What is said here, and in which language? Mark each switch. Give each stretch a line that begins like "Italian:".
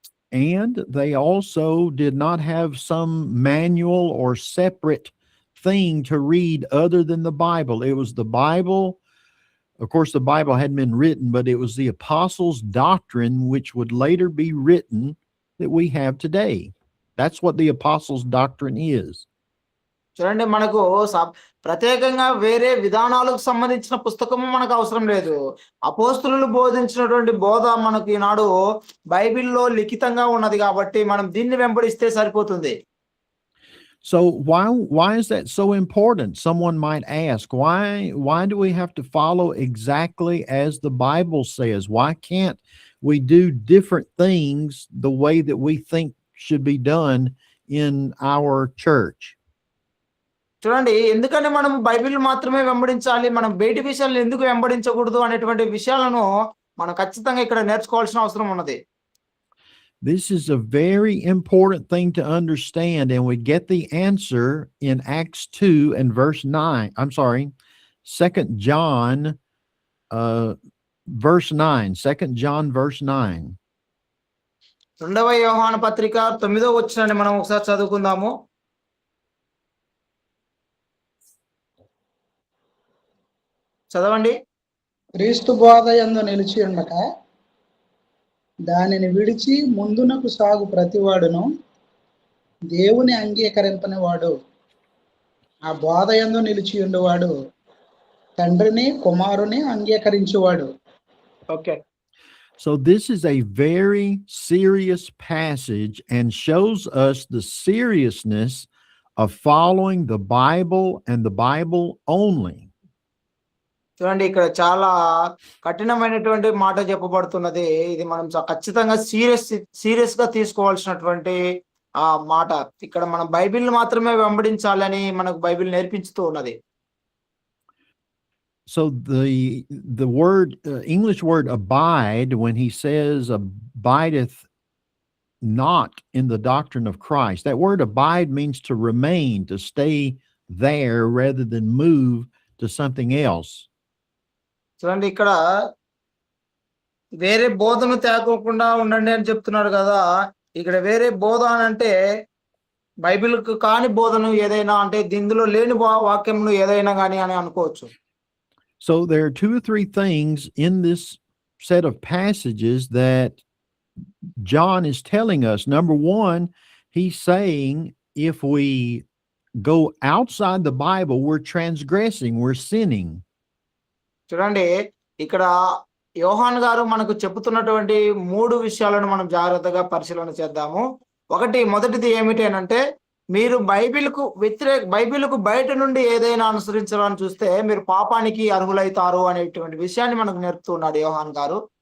English: And they also did not have some manual or separate thing to read other than the Bible. It was the Bible Of course, the Bible hadn't been written, but it was the apostles' doctrine which would later be written that we have today. That's what the apostles' doctrine is.
Telugu: చూడండి, మనకు ప్రత్యేకంగా వేరే విధానాలకు సంబంధించిన పుస్తకము మనకు అవసరం లేదు. అపోస్తులు బోధించినటువంటి బోధ మనకి ఈనాడు బైబిల్లో లిఖితంగా ఉన్నది కాబట్టి మనం దీన్ని వెంబడిస్తే సరిపోతుంది.
English: So why is that so important? Someone might ask, why do we have to follow exactly as the Bible says? Why can't we do different things the way that we think should be done in our church?
Telugu: చూడండి, ఎందుకంటే మనం Bible మాత్రమే వెంబడించాలి, మనం బయటి విషయాలను ఎందుకు వెంబడించకూడదు అనేటువంటి విషయాలను మనం ఖచ్చితంగా ఇక్కడ నేర్చుకోవాల్సిన అవసరం ఉన్నది.
English: This is a very important thing to understand, and we get the answer in Acts 2 and verse 9. I'm sorry, 2 John verse 9. 2 John verse 9.
Telugu: రెండవ యోహాను పత్రిక 9వ వచనాన్ని మనం ఒకసారి చదువుకుందాము. చదవండి. క్రీస్తు బోధ యందు నిలిచి ఉండక దానిని విడిచి ముందునకు సాగు ప్రతివాడును దేవుని అంగీకరింపని వాడు, ఆ బోధ యందు నిలిచి ఉండేవాడు తండ్రిని కుమారుని అంగీకరించేవాడు. Okay.
English: So this is a very serious passage and shows us the seriousness of following the Bible and the Bible only.
Telugu: చూడండి, ఇక్కడ చాలా కఠినమైనటువంటి మాట చెప్పబడుతున్నది. ఇది మనం ఖచ్చితంగా సీరియస్ గా తీసుకోవాల్సినటువంటి ఆ మాట. ఇక్కడ మనం బైబిల్ మాత్రమే వెంబడించాలని మనకు బైబిల్ నేర్పించుతూ ఉన్నది.
English: So the word English word abide, when he says abideth not in the doctrine of Christ, that word abide means to remain, to stay there rather than move to something else.
Telugu: చూడండి, ఇక్కడ వేరే బోధను తేకోకుండా ఉండండి అని చెప్తున్నాడు కదా. ఇక్కడ వేరే బోధ అని అంటే బైబిల్కు కాని బోధను ఏదైనా అంటే ఇందులో లేని వాక్యమును ఏదైనా కానీ అని అనుకోవచ్చు.
English: So there are 2 or 3 things in this set of passages that John is telling us. Number one, he's saying if we go outside the Bible, we're transgressing, we're sinning.
Telugu: చూడండి, ఇక్కడ యోహాన్ గారు మనకు చెబుతున్నటువంటి 3 విషయాలను మనం జాగ్రత్తగా పరిశీలన చేద్దాము. మొదటిది ఏమిటి అంటే, మీరు బైబిల్కు బయట నుండి ఏదైనా అనుసరించాలని చూస్తే మీరు పాపానికి అర్హులైతారు అనేటువంటి విషయాన్ని మనకు నేర్పుతున్నాడు యోహాన్ గారు.